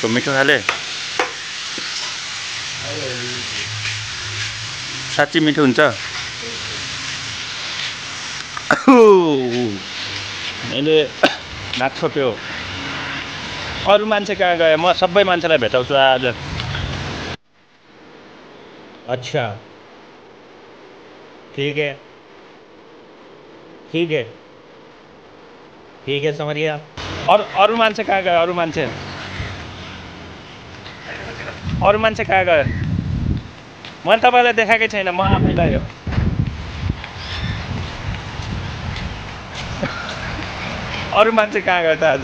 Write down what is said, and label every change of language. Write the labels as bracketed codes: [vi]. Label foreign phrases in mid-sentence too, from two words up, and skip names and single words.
[ne] मिठो खाले? साँच्चै मिठो हुन्छ? मैले नाक छोप्यो। अरू मान्छे कहाँ गए? म सबै मान्छेलाई भेटाउँछु आज। [hi] अच्छा ठीक है समरिया। [ne] अरू मान्छे कहाँ गए? अरू मान्छे कहाँ गए? मैले तपाईलाई देखाएकै छैन। म आफैलाई हो। अरू मान्छे कहाँ गयो त आज?